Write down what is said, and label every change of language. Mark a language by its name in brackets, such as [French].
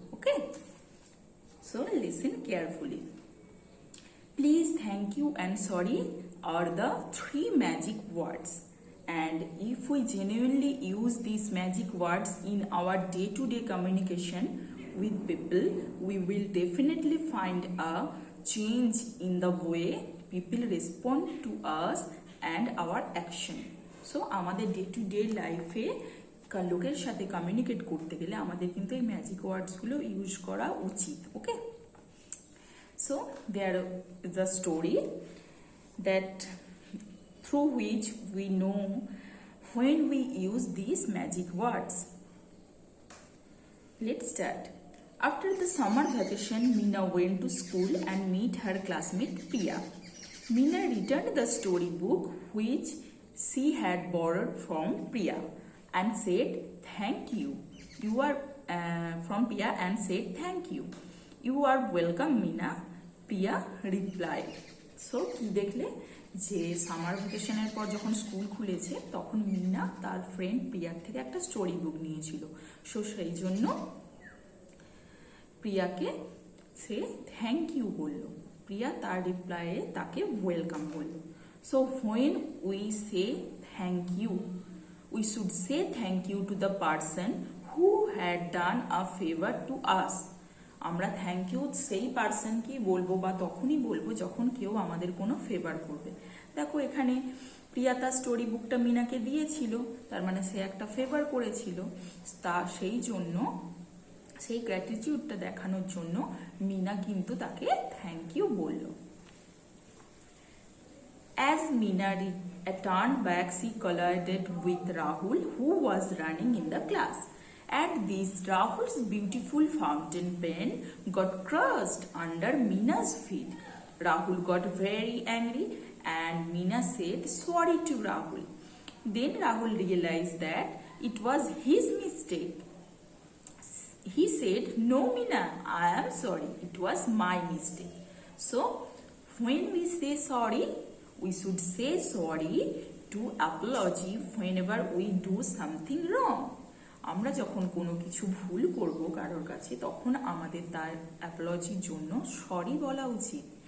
[English] Okay, so listen carefully. Please, thank you and sorry are the 3 magic words, and if we genuinely use these magic words in our day-to-day communication with people, we will definitely find a change in the way people respond to us and our action. [Bangla] So আমাদের day to day লাইফে লোকের সাথে communicate করতে গেলে আমাদের কিন্তু এই magic ওয়ার্ডসগুলো use করা উচিত. [English] Okay, so there is a story that through which we know when we use these magic words. Let's start. After the summer vacation, Meena went to school and meet her classmate Priya. Meena returned the storybook which she had borrowed from Priya and said, "Thank you." You are from Priya and said, "Thank you." You are welcome, Meena. Priya replied. [Bangla] So কি দেখলে যে summer ভ্যাকেশনের পর যখন school খুলেছে তখন মিনা তার friend প্রিয়ার থেকে একটা স্টোরি বুক নিয়েছিল. সো সেই জন্য প্রিয়াকে সে থ্যাংক ইউ বলল. প্রিয়া তার রিপ্লাইয়ে তাকে ওয়েলকাম বলল. [English] So when we say thank you, we should say thank you to the person who had done a favour to us. [Bangla] আমরা থ্যাংক ইউ সেই পারসনকেই বলবো বা তখনই বলবো যখন কেউ আমাদের কোনো ফেভার করবে. দেখো এখানে প্রিয়া তার স্টোরি বুকটা মিনাকে দিয়েছিল, তার মানে সে একটা ফেভার করেছিল. তা সেই জন্য সেই গ্র্যাটিটিউডটা দেখানোর জন্য মিনা কিন্তু তাকে থ্যাংক ইউ বলল. [English] As Meena turned back, she collided with Rahul, who was running in the class. At this, Rahul's beautiful fountain pen got crushed under Meena's feet. Rahul got very angry and Meena said sorry to Rahul. Then Rahul realized that it was his mistake. He said, "No, Meena, I am sorry. It was my mistake." So, when we say sorry, we should say sorry to apology whenever we do something wrong. [Bangla] আমরা যখন কোনো কিছু ভুল করব কারোর কাছে তখন আমাদের তার অ্যাপোলজির জন্য সরি বলা উচিত.